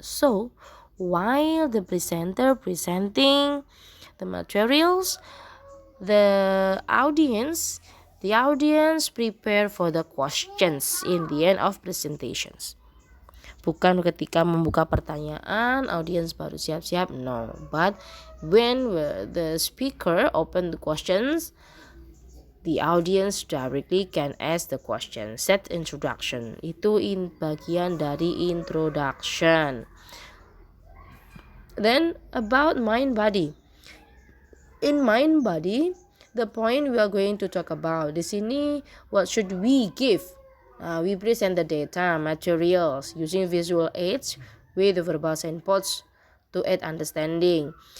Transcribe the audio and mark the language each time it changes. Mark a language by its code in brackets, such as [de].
[en] So, while the presenter presenting the materials, the audience prepare for the questions in the end of presentations. [id] Bukan ketika membuka pertanyaan audience baru siap-siap, no. [en] But when the speaker open the questions, the audience directly can ask the question. [id] Set introduction, itu bagian dari introduction. [en] Then about mind body. In mind body, the point we are going to talk about [id] di sini, [en] what should we give We present the data, materials using visual aids with verbal signposts to aid understanding.